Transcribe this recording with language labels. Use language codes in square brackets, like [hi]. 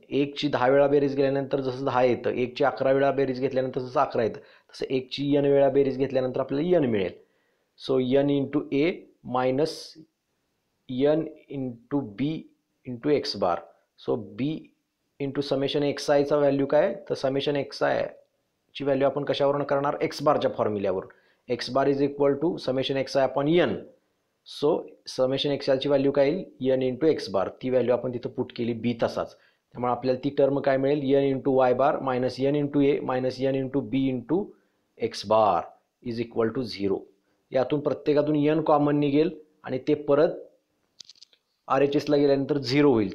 [mr] 1ची 10 वेळा बेरीज गेल्यानंतर जसं 10 येतं, 1ची 11 वेळा बेरीज घेतल्यानंतर जसं 11 येतं, तसं 1ची एन वेळा बेरीज घेतल्यानंतर आपल्याला एन मिळेल. [en] So N into A minus N into B into X bar. [mr] सो बी इंटू समेशन एक्स आयचा व्हॅल्यू काय, तर समेशन एक्स आयची व्हॅल्यू आपण कशावरून करणार, एक्स बारच्या फॉर्म्युल्यावरून. [en] X bar is equal to summation X I upon N. [mr] So summation x आयची व्हॅल्यू काय येईल, एन इंटू एक्स बार. ती व्हॅल्यू आपण तिथं पुट केली बी तसाच. त्यामुळे आपल्याला ती टर्म काय मिळेल, [en] N into Y bar minus N into A minus N into B into X bar is equal to 0. [mr] यातून प्रत्येकातून एन कॉमन निघेल आणि ते परत RHSला गेल्यानंतर 0 होईल.